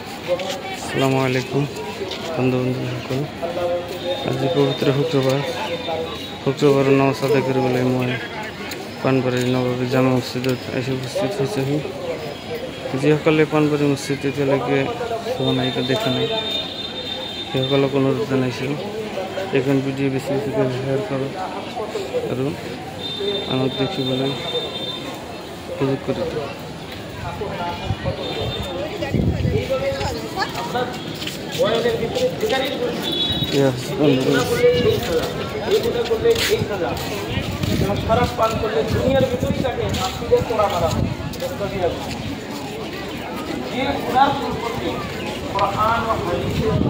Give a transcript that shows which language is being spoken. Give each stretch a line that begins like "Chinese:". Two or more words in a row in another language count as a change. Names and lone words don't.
Arabic: السلام عليكم
Assamese: বন্ধু সকল। আজি পবিত্র শুক্রবার নামাজ আদায় কৰিবলৈ মই পাণবাৰীৰ নৱবী জামা মছজিদত এসে উপস্থিত হৈছেহি। যিসকলে পাণবাৰী মছজিদ এতিয়ালৈকে চোৱা নাই বা দেখা নাই সেইসকলক অনুৰোধ জনাইছোঁ এইখন ভিডিঅ' বেছি বেছিকৈ শ্বেয়াৰ কৰক আৰু আনক দেখিবলৈ সুযোগ কৰি দিয়ক।
Bangla: খারাপ পান করলে দুনিয়ার ভিতরেই তাকে হাসিলে পোড়া মারা হয়। যে গুনাহ সম্পর্কে কোরআন ও হাদিসে